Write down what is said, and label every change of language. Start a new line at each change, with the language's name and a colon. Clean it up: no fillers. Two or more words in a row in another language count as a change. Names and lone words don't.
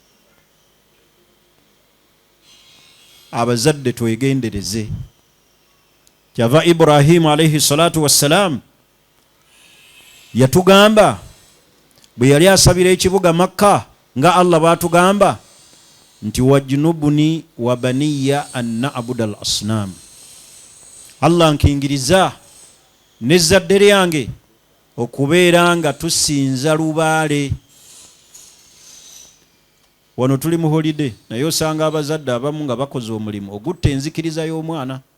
Ganda: Abazadde twegendereze. Kyava Ibrahim
Arabic: عليه الصلاة والسلام
Ganda: yatugamba bwe yali asabira ekibuga Makka nga Allah bw'atugamba nti
Arabic: واجنبني وبني أن نعبد الأصنام.
Ganda: Allah nkingiriza n'ezzadde lyange okubeera nga tusinza lubaale. Wano tuli mu holiday naye osanga abazadde abamu nga bakoze omulimu ogutta enzikiriza y'omwana.